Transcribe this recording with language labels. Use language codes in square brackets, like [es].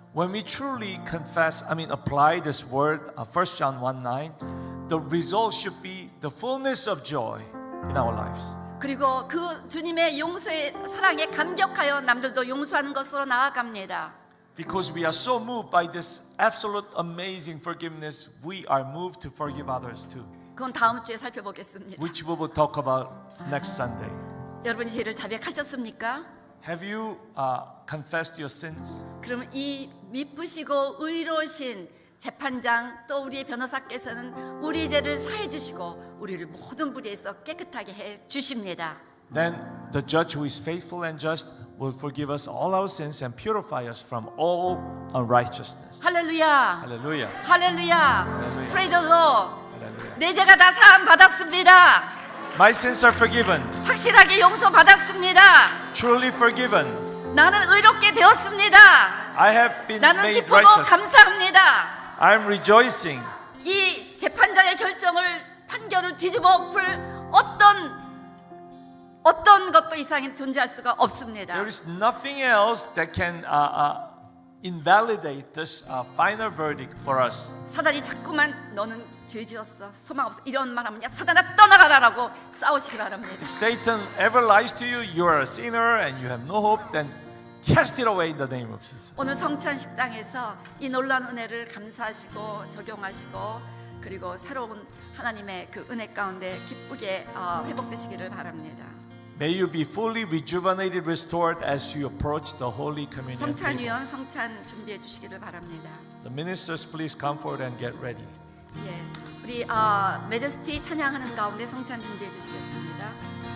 [en] When we truly apply this word, 1 John 1:9, the result should be the fullness of joy in our lives. [ko] 그리고 그 주님의 용서의 사랑에 감격하여 남들도 용서하는 것으로 나아갑니다. [en] Because we are so moved by this absolute amazing forgiveness, we are moved to forgive others too, [ko] 그건 다음 주에 살펴보겠습니다. [en] which we will talk about next Sunday. [ko] 여러분이 죄를 자백하셨습니까? [en] Have you confessed your sins? [ko] 그러면 이 미쁘시고 의로우신 재판장 또 우리의 변호사께서는 우리 죄를 사해 주시고 우리를 모든 불의에서 깨끗하게 해 주십니다. [en] Then the judge who is faithful and just will forgive us all our sins and purify us from all unrighteousness. [ko] 할렐루야. [en] Hallelujah. [ko] 할렐루야. 할렐루야. [en] Praise the Lord. Hallelujah. [ko] 내 죄가 다 사함 받았습니다. [en] My sins are forgiven, [ko] 확실하게 용서 받았습니다. [en] truly forgiven. [ko] 나는 의롭게 되었습니다. [en] I have been [ko] 나는 [en] made [ko] 기쁘고 [en] righteous. [ko] 감사합니다. [en] I am rejoicing. [ko] 이 재판장의 판결을 뒤집어 엎을 어떤 것도 이상은 존재할 수가 없습니다. [en] There is nothing else that can invalidate this final verdict for us. [ko] 사단이 자꾸만 너는 죄 지었어, 소망 없어 이런 말하면 야 사단아 떠나가라라고 싸우시기 바랍니다. [en] If Satan ever lies to you, you are a sinner and you have no hope, then cast it away in the name of Jesus. [ko] 오늘 성찬 식당에서 이 놀라운 은혜를 감사하시고 적용하시고 그리고 새로운 하나님의 그 은혜 가운데 기쁘게 회복되시기를 바랍니다. [en] May you be fully rejuvenated, restored as you approach the Holy Communion table. [ko] 성찬위원 성찬 준비해 주시기를 바랍니다. [en] The ministers, please come forward and get ready. [ko] 예, 우리 메제스티 찬양하는 가운데 성찬 준비해 주시겠습니다.